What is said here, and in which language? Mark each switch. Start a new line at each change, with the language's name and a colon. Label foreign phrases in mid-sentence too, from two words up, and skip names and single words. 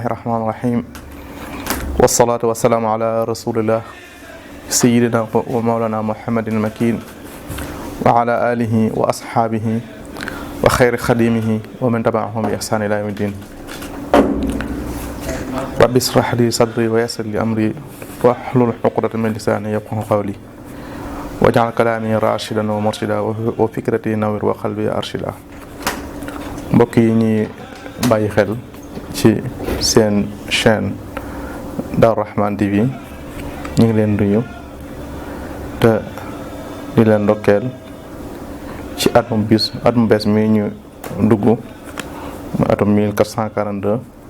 Arabic: الرحمن الرحيم والصلاة والسلام على رسول الله سيدنا ومولانا محمد المكين وعلى آله وأصحابه وخير خديمه ومن تبعهم بإحسان إلى يوم الدين رب اشرح لي صدري ويسر لي أمري واحلل عقدة من لساني يفقهوا قولي واجعل كلامي راشدا ومرشدا وفكرتي نور وقلبي أرشدا.
Wolof: mbokk yi ñuy bàyyi xel ci seen chaîne Darou Rahmane TV ñu ngi leen nuyu te di leen ndokkeel ci at mu bees mi ñu dugg mu atum 1442